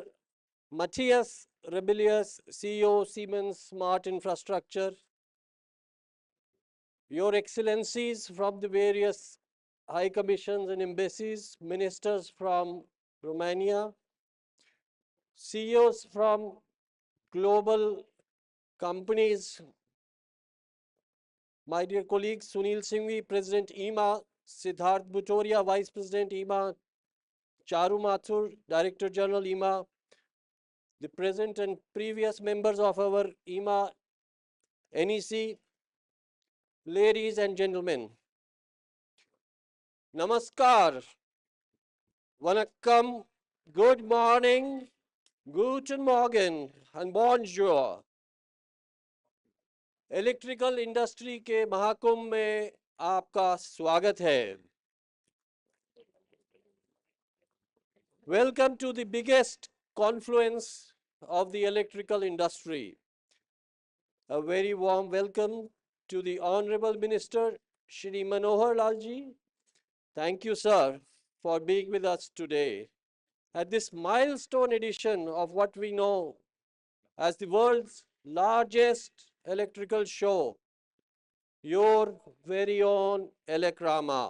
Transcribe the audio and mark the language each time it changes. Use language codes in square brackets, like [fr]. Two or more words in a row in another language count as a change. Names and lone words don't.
[en] Matthias Rebellius, CEO Siemens Smart Infrastructure, Your Excellencies from the various high commissions and embassies, ministers from Romania, CEOs from global companies, my dear colleagues, Sunil Singhvi, President EMA, Siddharth Bhutoria, Vice President EMA, Charu Mathur, Director General EMA, the present and previous members of our EMA NEC, ladies and gentlemen, Namaskar, Vanakkam, good morning, [de] Guten Morgen, [en] and Bonjour. [hi] इलेक्ट्रिकल इंडस्ट्री के महाकुंभ में आपका स्वागत है. [en] Welcome to the biggest confluence of the electrical industry. A very warm welcome to the Honorable Minister Shri Manohar Lalji. Thank you, sir, for being with us today at this milestone edition of what we know as the world's largest electrical show, your very own Elecrama.